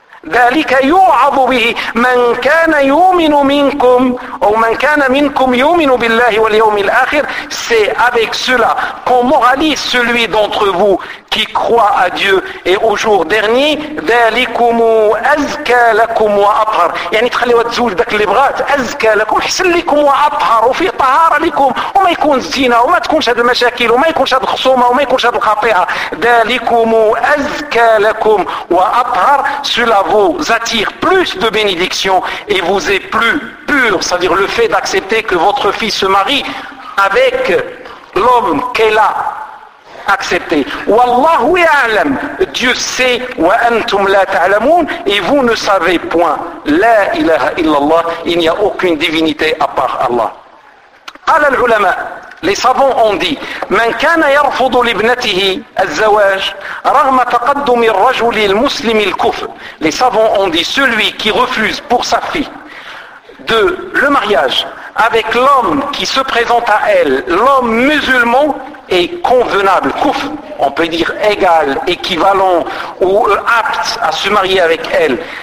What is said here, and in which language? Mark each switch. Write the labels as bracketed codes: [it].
[ar] ذلك يوعظ به من كان يؤمن منكم أو من كان منكم يؤمن بالله واليوم الآخر. [fr] C'est avec cela qu'on moralise celui d'entre vous qui croit à Dieu et au jour dernier. [ar] ذلكم أزكى لكم وأطهر. يعني تخلي وتزوج داك اللي بغات, أزكى لكم, حسن لكم وأطهر, وفي طهارة لكم, وما يكون الزنا, وما تكونش هاد المشاكل, وما يكونش هاد الخصومة, وما يكونش هاد القطيعة. ذلكم أزكى لكم وأطهر. [fr] Cela vous attire plus de bénédictions et vous est plus pur, c'est-à-dire le fait d'accepter que votre fille se marie avec l'homme qu'elle a accepté. [ar] Wallahu ya'lam, [fr] Dieu sait, [ar] wa antum la ta'lamun, [fr] et vous ne savez point. [ar] La ilaha illallah, [fr] il n'y a aucune divinité à part Allah. [ar] قال العلماء, [fr] les savants ont dit, [ar] من كان يرفض لابنته الزواج رغم تقدم الرجل المسلم الكفر. [fr] Les savants ont dit, celui qui refuse pour sa fille de le mariage avec l'homme qui se présente à elle, l'homme musulman, est convenable, kufr, on peut dire égal, équivalent ou apte à se marier avec elle.